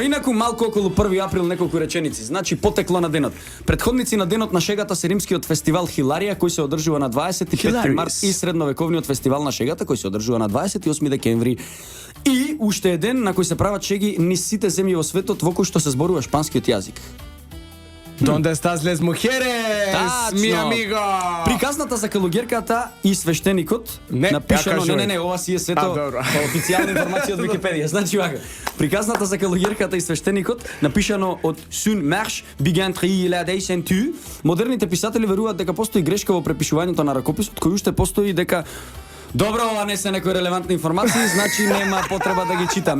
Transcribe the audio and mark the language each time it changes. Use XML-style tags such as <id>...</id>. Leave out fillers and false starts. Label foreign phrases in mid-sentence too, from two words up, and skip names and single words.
<mk>Инаку малку околу 1 април неколку реченици. Значи потекло на денот. Предходници на денот на шегата се римскиот фестивал Хиларија, кој се одржува на 25 март и средновековниот фестивал на шегата кој се одржува на 28 декември. И уште е ден на кој се прават шеги низ сите земји во светот во кој што се зборува шпанскиот јазик.</mk> <es>Donde estás les mujeres, mi amigo?</es> <mk>Приказната за калугерката и свештеникот напишано, ова си е сето официјална информација од Википедија. Значи вака, приказната за калугерката и свештеникот напишано од Сун Марш Бигантри ла Дейсенту. Модерните писатели веруваат дека постои грешка во препишувањето на ракописот, кој уште постои дека добро, ова не се некои релевантни информации, значи нема потреба да ги читам.</mk>